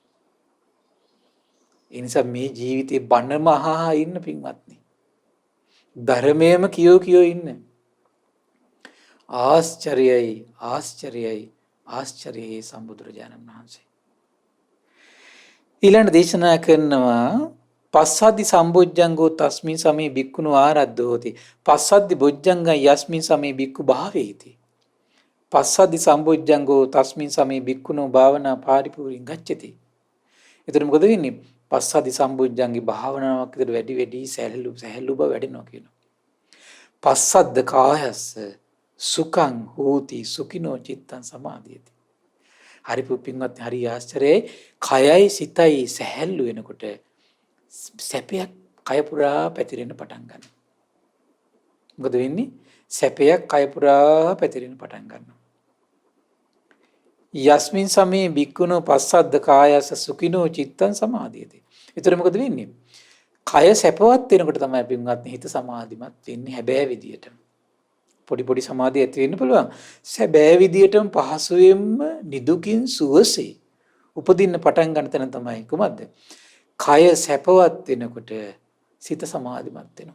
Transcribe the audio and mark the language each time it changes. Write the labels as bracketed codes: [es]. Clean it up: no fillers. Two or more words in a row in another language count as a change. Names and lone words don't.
[si] ඒ නිසා මේ ජීවිතේ බණම අහා ඉන්න පින්වත්නි. ධර්මයේම කියෝ ඉන්න. ආශ්චර්යයි ආශ්චර්යයි ආශ්චර්යයි සම්බුදුරජාණන් වහන්සේ. ඊළඟ දේශනා කරනවා [pi] පස්සද්ධි සම්බොජ්ජංගෝ තස්මින් සමේ භික්ඛුනෝ ආරද්ධෝති. පස්සද්ධි බොජ්ජංගං යස්මින් සමේ භික්ඛු භාවේති. පස්සද්ධි සම්බොජ්ජංගෝ තස්මින් සමේ භික්ඛුනෝ භාවනා පාරිපූර්ණං ගච්ඡති. [si] එතකොට මොකද වෙන්නේ? පස්සද්ධි සම්බොජ්ජංගේ භාවනාවක් විතර වැඩි වැඩි සැහැල්ලු බව වැඩෙනවා කියනවා. [pi] පස්සද්ද කායස්ස සුඛං හෝති සුඛිනෝ චිත්තං සමාධියති. [si] හරි පුපින්වත් හරි ආශ්චර්යයි. කයයි සිතයි සැහැල්ලු වෙනකොට සැපයක් කය පුරා පැතිරෙන්න පටන් ගන්නවා. මොකද වෙන්නේ? සැපයක් කය පුරා පැතිරෙන්න පටන් ගන්නවා. [pi] යස්මින් සමේ භික්ඛුනෝ පස්සද්ද කායස සුඛිනෝ චිත්තං සමාධියති. [si] ඒතර මොකද වෙන්නේ? කය සැපවත් වෙනකොට තමයි පින්වත්නි හිත සමාධිමත් වෙන්නේ හැබෑ විදියට. පොඩි පොඩි සමාධිය ඇති වෙන්න පුළුවන්. සැබෑ විදියටම පහසුවෙන්ම නිදුකින් සුවසේ උපදින්න පටන් ගන්න තැන තමයි කොහොමද? කය සැපවත් වෙනකොට සිත සමාධිමත් වෙනවා.